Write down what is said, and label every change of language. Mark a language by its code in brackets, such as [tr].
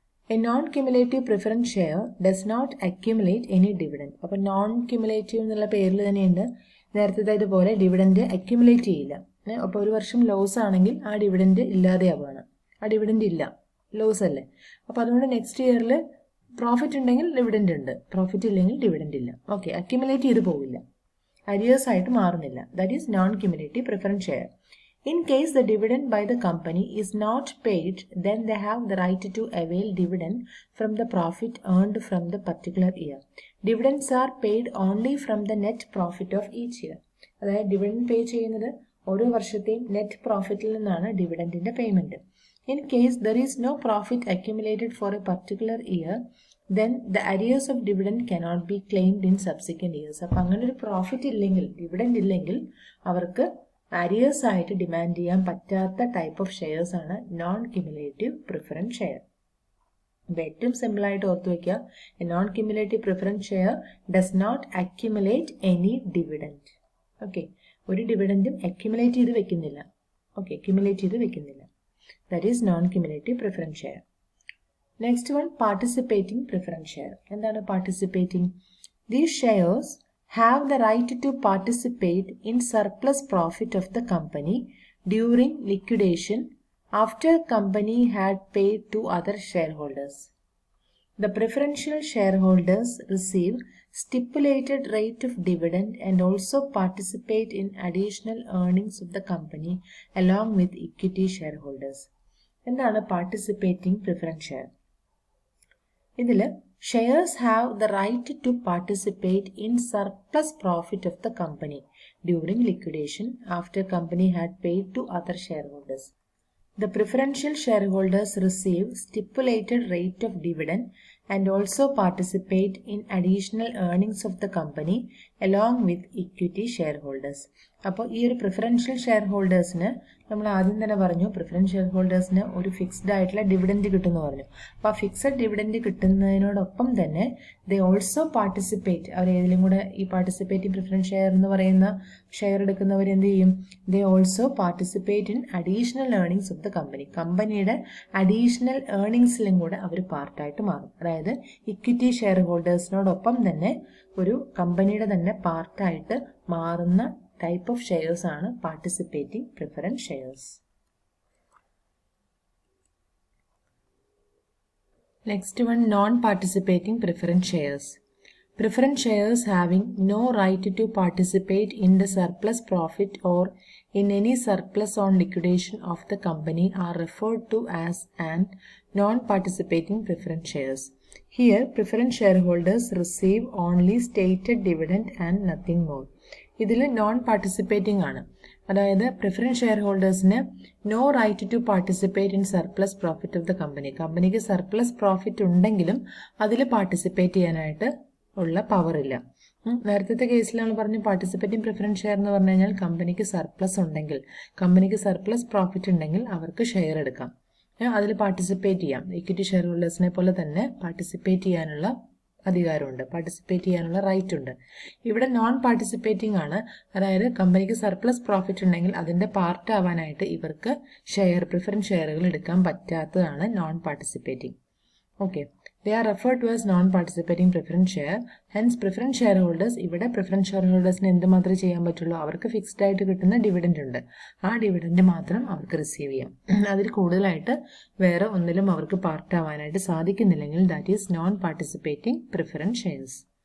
[en] A non-cumulative preference share does not accumulate any dividend. [ml] അപ്പോൾ non cumulative എന്നുള്ള പേരിൽ തന്നെയുണ്ട്, നേരത്തെ ഇതുപോലെ ഡിവിഡൻഡ് അക്യുമുലേറ്റ് ചെയ്യില്ല. അപ്പോൾ ഒരു വർഷം ലോസ് ആണെങ്കിൽ ആ ഡിവിഡൻഡ് ഇല്ലാതെയാവുകയാണ്, ആ ഡിവിഡൻഡ് ഇല്ല, ലോസ് അല്ലേ. അപ്പോൾ അതുകൊണ്ട് നെക്സ്റ്റ് ഇയറിൽ പ്രോഫിറ്റ് ഉണ്ടെങ്കിൽ ഡിവിഡൻഡ് ഉണ്ട്, പ്രോഫിറ്റ് ഇല്ലെങ്കിൽ ഡിവിഡൻഡ് ഇല്ല. ഓക്കെ, അക്യുമുലേറ്റ് ചെയ്ത് പോവില്ല, അരിയേഴ്സ് ആയിട്ട് മാറുന്നില്ല. [en] That is non cumulative preference share. In case the dividend by the company is not paid, then they have the right to avail dividend from the profit earned from the particular year. Dividends are paid only from the net profit of each year. [ml] അതായത് dividend pay ചെയ്യുന്നത് ഓരോ വർഷത്തെയും net പ്രോഫിറ്റിൽ നിന്നാണ് ഡിവിഡൻഡിന്റെ payment. [en] In case there is no profit accumulated for a particular year, then the arrears of dividend cannot be claimed in subsequent years. [ml] അപ്പം അങ്ങനെ ഒരു profit ഇല്ലെങ്കിൽ, dividend ഇല്ലെങ്കിൽ അവർക്ക് അരിയേഴ്സ് ആയിട്ട് ഡിമാൻഡ് ചെയ്യാൻ പറ്റാത്ത ടൈപ്പ് ഓഫ് ഷെയർസ് ആണ് നോൺ ക്യുമുലേറ്റീവ് പ്രിഫറൻസ് ഷെയർ. അപ്പോൾ ഏറ്റവും സിമ്പിൾ ആയിട്ട് ഓർത്ത് വയ്ക്കുക, [en] Non cumulative preference share does not accumulate any dividend. [ml] Okay, ഒരു ഡിവിഡൻഡും അക്യുമുലേറ്റ് ചെയ്ത് വെക്കുന്നില്ല. ഓക്കെ, ക്യുമുലേറ്റ് ചെയ്ത് വെക്കുന്നില്ല. [en] That is non cumulative preference share. Next one, participating preference share. [ml] എന്താണ് participating? [en] These shares have the right to participate in surplus profit of the company during liquidation after company had paid to other shareholders. The preferential shareholders receive stipulated rate of dividend and also participate in additional earnings of the company along with equity shareholders. എന്താണ് participating preference share? ഇതിൽ shares have the right to participate in surplus profit of the company during liquidation after company had paid to other shareholders. The preferential shareholders receive stipulated rate of dividend and also participate in additional earnings of the company along with equity shareholders. [ml] അപ്പോൾ ഈ ഒരു preferential share ഹോൾഡേഴ്സിന് നമ്മൾ ആദ്യം തന്നെ പറഞ്ഞു preferential share ഹോൾഡേഴ്സിന് ഒരു fixed ആയിട്ടുള്ള dividend കിട്ടുമെന്ന് പറഞ്ഞു. അപ്പോൾ ആ ഫിക്സഡ് ഡിവിഡൻഡ് കിട്ടുന്നതിനോടൊപ്പം തന്നെ [en] they also participate, [ml] അവർ ഏതിലും കൂടെ ഈ പാർട്ടിസിപ്പേറ്റിംഗ് പ്രിഫറൻസ് ഷെയർ എന്ന് പറയുന്ന ഷെയർ എടുക്കുന്നവർ എന്ത് ചെയ്യും? [en] They also participate in additional earnings of the company. [ml] കമ്പനിയുടെ അഡീഷണൽ ഏർണിങ്സിലും കൂടെ അവർ പാർട്ടായിട്ട് മാറും. അതായത് ഇക്വിറ്റി ഷെയർ ഹോൾഡേഴ്സിനോടൊപ്പം തന്നെ ഒരു കമ്പനിയുടെ തന്നെ പാർട്ടായിട്ട് മാറുന്ന [en] type of shares [ml] ആണ് participating preference shares. [en] Next one, non-participating preference shares. Preference shares having no right to participate in the surplus profit or in any surplus on liquidation of the company are referred to as an non-participating preference shares. Here, preference shareholders receive only stated dividend and nothing more. [ml] ഇതിൽ non participating ആണ്. [en] അതായത് preference share ഹോൾഡേഴ്സിന് no right to participate in surplus profit of the company. [ml] കമ്പനിക്ക് surplus profit ഉണ്ടെങ്കിലും അതിൽ participate ചെയ്യാനായിട്ട് ഉള്ള power ഇല്ല. നേരത്തെ കേസിൽ നമ്മൾ പറഞ്ഞു പാർട്ടിസിപ്പേറ്റിംഗ് പ്രിഫറൻസ് ഷെയർ എന്ന് പറഞ്ഞു കഴിഞ്ഞാൽ കമ്പനിക്ക് സർപ്ലസ് ഉണ്ടെങ്കിൽ, കമ്പനിക്ക് സർപ്ലസ് പ്രോഫിറ്റ് ഉണ്ടെങ്കിൽ അവർക്ക് ഷെയർ എടുക്കാം, അതിൽ പാർട്ടിസിപ്പേറ്റ് ചെയ്യാം. ഇക്വിറ്റി ഷെയർ ഹോൾഡേഴ്സിനെ പോലെ തന്നെ പാർട്ടിസിപ്പേറ്റ് ചെയ്യാനുള്ള അധികാരമുണ്ട്, പാർട്ടിസിപ്പേറ്റ് ചെയ്യാനുള്ള റൈറ്റ് ഉണ്ട്. ഇവിടെ നോൺ പാർട്ടിസിപ്പേറ്റിംഗ് ആണ്. അതായത് കമ്പനിക്ക് സർപ്ലസ് പ്രോഫിറ്റ് ഉണ്ടെങ്കിൽ അതിന്റെ പാർട്ട് ആവാനായിട്ട് ഇവർക്ക് പ്രിഫറൻസ് ഷെയറുകൾ എടുക്കാൻ പറ്റാത്തതാണ് non participating. [en] Okay, they are referred to as non-participating preference share. Hence preference shareholders, [ml] ഇവിടെ preference shareholdersന് എന്ത് മാത്രമേ ചെയ്യാൻ പറ്റുള്ളൂ? അവർക്ക് ഫിക്സ്ഡ് ആയിട്ട് കിട്ടുന്ന ഡിവിഡൻഡ് ഉണ്ട്, ആ ഡിവിഡൻഡ് മാത്രം അവർക്ക് റിസീവ് ചെയ്യാം. അതിൽ കൂടുതലായിട്ട് വേറെ ഒന്നിലും അവർക്ക് പാർട്ട് ആവാനായിട്ട് സാധിക്കുന്നില്ലെങ്കിൽ [en] That is non participating preference shares.